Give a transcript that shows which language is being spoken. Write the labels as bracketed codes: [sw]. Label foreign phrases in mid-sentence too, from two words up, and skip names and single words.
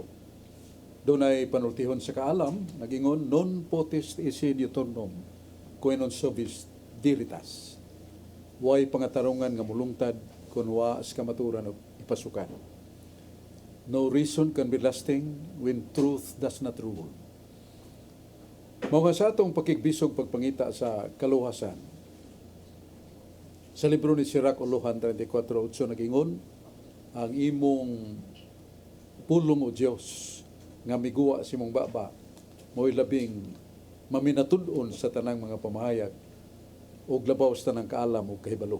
[ceb] Doon ay panultihon sa kaalam, nagingon, [la] non potest esse diuturnum, quae non subis diritas. [ceb] Way pangatarungan nga mulungtad kung wa as kamaturan o ipasukan. [en] No reason can be lasting when truth does not rule. [ceb] Mao nga sa atong pakigbisog pagpangita sa kaluhasan, sa libro ni Sirach Uluhan 34:8 nagingon, ang imong pulong o Dios nga miguwa si mong baba mo'y labing maminatud-on sa tanang mga pamahayag o labaw sa tanang kaalam o kahibalo.